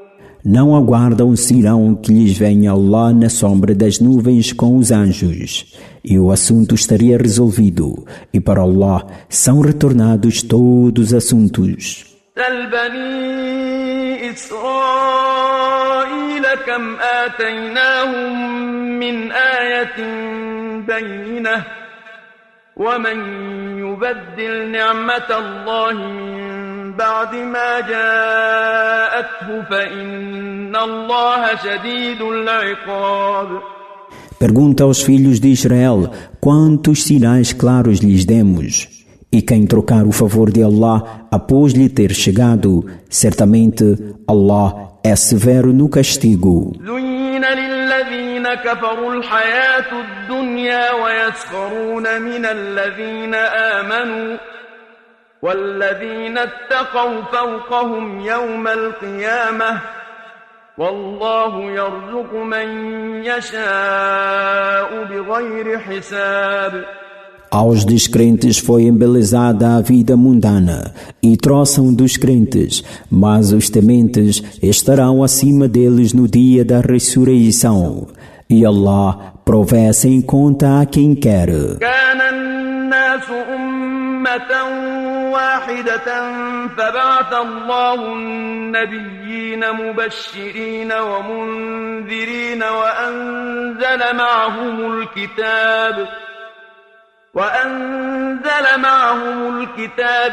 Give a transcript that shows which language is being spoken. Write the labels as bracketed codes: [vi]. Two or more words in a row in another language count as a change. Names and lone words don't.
[pt] Não aguardam senão que lhes venha Allah na sombra das nuvens com os anjos, e o assunto estaria resolvido, e para Allah são retornados todos os assuntos. [ar] سل بني إسرائيل كم آتيناهم من آية بينة ومن يبدل نعمة الله من بعد ما جاءته فإن الله شديد العقاب. [pt] Pergunta aos filhos de Israel quantos sinais claros lhes demos. E quem trocar o favor de Allah após lhe ter chegado, certamente Allah é severo no castigo. [ar] زين للذين كفروا الحياة الدنيا ويسخرون من الذين آمنوا والذين اتقوا فوقهم يوم القيامة والله يرزق من يشاء بغير حساب. [pt] Aos descrentes foi embelezada a vida mundana e troçam dos crentes, mas os tementes estarão acima deles no dia da ressurreição. E Allah provê sem conta a quem quer. [ar] كان الناس أمة واحدة فبعث الله النبيين مبشرين ومنذرين وأنزل معهم الكتاب